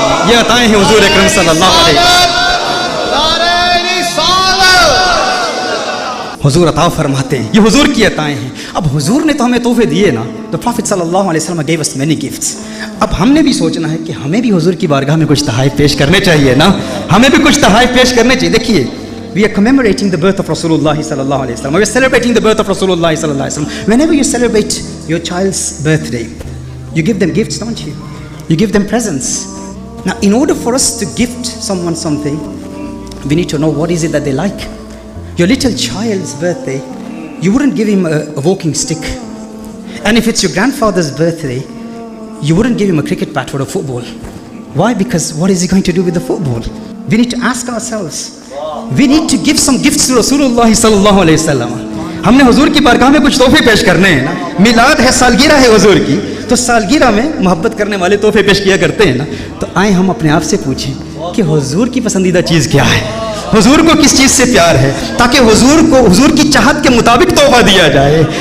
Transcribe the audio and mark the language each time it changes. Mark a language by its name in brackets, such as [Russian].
[Urdu] یہ عطائیں ہیں حضور اکرم صلی اللہ علیہ وسلم. نعرہ رسالت. حضور عطا فرماتے ہیں، یہ حضور کی عطائیں ہیں. اب حضور نے تو ہمیں تحفے دیے نا. [English] The Prophet sallallahu alayhi wa sallam gave us many gifts. [Urdu] اب ہم نے بھی سوچنا ہے کہ ہمیں بھی حضور کی بارگاہ میں کچھ تحائف پیش کرنے چاہیے نا. ہمیں بھی کچھ تحائف پیش کرنے چاہیے. [English] دیکھیے, we are commemorating the birth of Rasulullah sallallahu alayhi wa sallam. We are celebrating the birth of Rasulullah sallallahu alayhi wa sallam. Whenever you celebrate your child's birthday, you give them gifts, don't you? You give them presents. Now, in order for us to gift someone something, we need to know what is it that they like. Your little child's birthday, you wouldn't give him a walking stick. And if it's your grandfather's birthday, you wouldn't give him a cricket bat or a football. Why? Because what is he going to do with the football? We need to ask ourselves. We need to give some gifts to Rasulullah sallallahu alayhi wa sallam. [Urdu] ہم نے حضور کی بارگاہ میں کچھ تحفے پیش کرنے ہیں نا. میلاد ہے, سالگرہ ہے حضور کی, تو سالگرہ میں محبت کرنے والے تحفے پیش کیا کرتے ہیں نا. تو آئیں ہم اپنے آپ سے پوچھیں کہ حضور کی پسندیدہ چیز کیا ہے, حضور کو کس چیز سے پیار ہے, تاکہ حضور کو حضور کی چاہت کے مطابق تحفہ دیا جائے.